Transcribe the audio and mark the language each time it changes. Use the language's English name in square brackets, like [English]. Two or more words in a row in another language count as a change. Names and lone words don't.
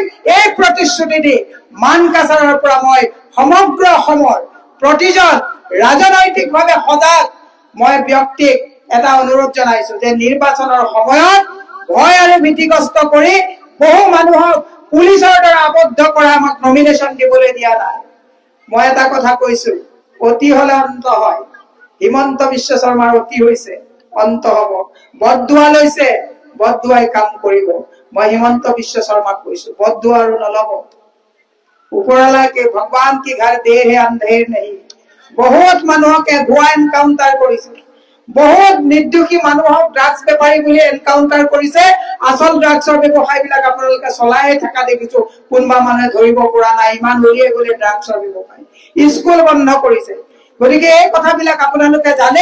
[Assamese] এই প্ৰতিশ্ৰুতি দি মানকাছাৰৰ পৰা মই সমগ্ৰ অসমৰ প্ৰতিজন ৰাজনৈতিকভাৱে সজাগ মই ব্যক্তিক এটা অনুৰোধ জনাইছো যে নিৰ্বাচনৰ সময়ত ভয় আৰু ভীতিগ্ৰস্ত কৰি বহু মানুহক পুলিচৰ দ্বাৰা আবদ্ধ কৰা আমাক নমিনেশ্যন দিবলৈ দিয়া নাই। মই এটা কথা কৈছো, অতি হলে অন্ত হয়। হিমন্ত বিশ্ব শৰ্মাৰ অতি হৈছে, অন্ত হব। বদদুৱা লৈছে, বদদুৱাই কাম কৰিব। মই হিমন্ত বিশ্ব শৰ্মাক কৈছো, বদদুৱা আৰু নলব। [Hindi] উপৰৱালা के भगवान की घर देर है अंधेर नहीं। [Assamese] बहुत মানুহকে ভুৱা এনকাউন্টাৰ কৰিছে, বহুত নিৰ্দোষী মানুহক ড্ৰাগছ বেপাৰী বুলি এনকাউন্টাৰ কৰিছে। আসল ড্ৰাগছৰ ব্যৱসায় বিলাক আপোনালোকে চলাই থকা দেখিছো, কোনবা মানুহে ধৰিব পৰা নাই, ইমান উলিয়াই গলে ড্ৰাগছৰ ব্যৱসায়। স্কুল বন্ধ কৰিছে। গতিকে এই কথাবিলাক আপোনালোকে জানে।